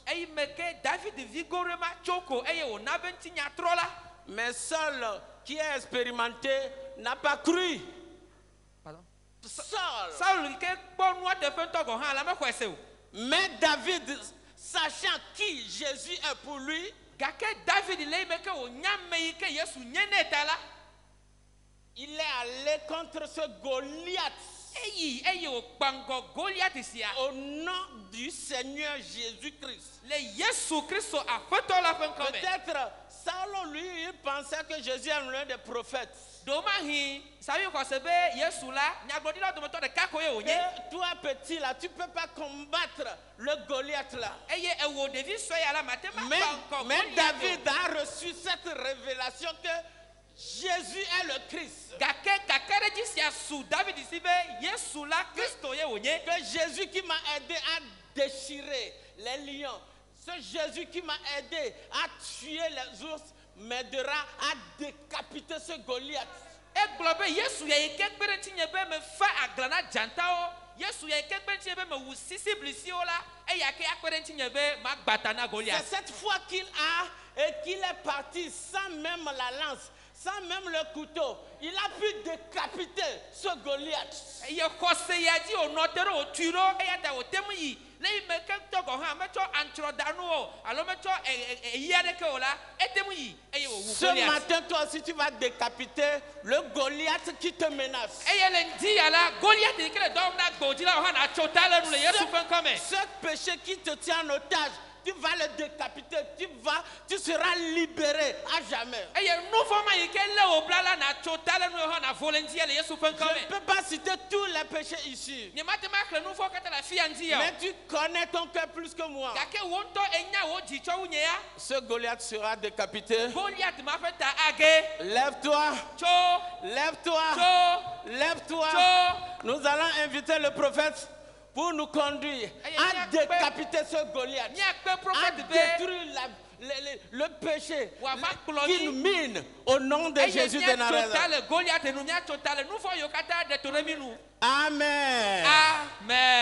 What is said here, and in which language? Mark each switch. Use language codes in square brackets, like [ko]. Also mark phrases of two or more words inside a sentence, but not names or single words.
[ee] Eyi me ke David vigore ma tso ko eye wòna be ŋutinya trɔ la. [fr] Mais Saul, qui est expérimenté, n'a pas cru. Saul. [ee] Saul ke kpɔ nua teƒe ŋutɔ gɔ hã la mexɔe se o. [fr] Mais David, sachant qui Jésus est pour lui, [ee] Gake David le yi me ke wònya ame yi ke Yesu nye ne ta la. [fr] il est allé contre ce Goliath [ee] Eyi eye wòkpa ŋgɔ Goliath sia. [fr] au nom du Seigneur Jésus-Christ. [ee] Le Yesu Kristo aƒetɔ la ƒe ŋkɔ me. [fr] Peut-être Saul, lui, il pensait que Jésus est l'un des prophètes. [ee] Domahi sabi xɔse be Yesu la nyagblɔɖila dometɔ ɖeka ko ye wònye. [fr] Et toi, petit, là, tu ne peux pas combattre le Goliath là. [ee] Eye ewo ɖevi sue ya la mate ma [fr] Mais, [ee] kpa ŋkɔ [fr] mais [ee] Goliath o. [fr] David a reçu cette révélation que Jésus est le Christ. [ee] Gake kakaɖedzi sia su David si be Yesu la Kristo ye wònye. [fr] Que Jésus qui m'a aidé à déchirer les lions, ce Jésus qui m'a aidé à tuer les ours, m'aidera à décapiter ce Goliath. [ee] Egblɔ be Yesu ya yi ke kpe ɖe ŋutinye be me fa agla na dzatawo. Yesu ya yi ke kpe ɖe ŋutinye be me wu sisi blisiwo la. Eya ke akpe ɖe ŋutinye be ma gbata na [fr] C'est [ee] Goliath. [fr] cette fois qu'il a et qu'il est parti sans même la lance, sans même le couteau. Il a pu décapiter ce Goliath. [ee] Eye xɔse ya dzi wònɔ te ɖe wòtui ɖo eya ta wòte mu yi. Le yi me ke ŋutɔ gɔ hã metsɔ antsrɔdanu o alo metsɔ eyi aɖeke o la ete mu yi eye wòwu [fr] Ce [ee] Goliath. [fr] matin, toi aussi, tu vas décapiter le Goliath qui te menace. [ee] Eye le ŋdi ya la Goliath yi ke le dɔ wɔm na gbɔdzi la o hã natso ta le nu le Yesu ƒe ŋkɔ me. [fr] Ce péché qui te tient en otage, tu vas le décapiter, tu seras libéré à jamais. [ee] Eye nu vɔ ma yi ke lé wò bla la natso ta le nu o hã navɔ le ŋdi le Yesu ƒe [fr] Je [ee] ŋkɔ [fr] ne [ee] me. [fr] peux pas citer tous les péchés ici, [ee] Nye mate ma xlẽ nu vɔ katã le afi ya ŋdi ya [fr] mais [ee] o. [fr] tu connais ton cœur plus que moi. [ee] Gake wo ŋutɔ enya wo dzi tsɔ wu nye ya. [fr] Ce Goliath sera décapité. [ee] Goliath ma ƒe ta age. [fr] Lève-toi, [ee] Tso [fr] lève-toi, [ee] tso [fr] lève-toi. [ee] tso. [fr] Nous allons inviter le prophète pour nous conduire à décapiter ce Goliath, [ee] Miakpe [fr] à [ee] prophète be. [fr] détruire le péché [ee] Wava kplɔ [fr] qui [ee] mi. [fr] nous mine au nom de [ee] Eye [fr] Jésus de [ee] miatso ta [fr] Nazareth. [ee] le Goliath nu miatso ta le nu vɔ yiwo katã ɖe to ɖe mi nu. Amen. Amen.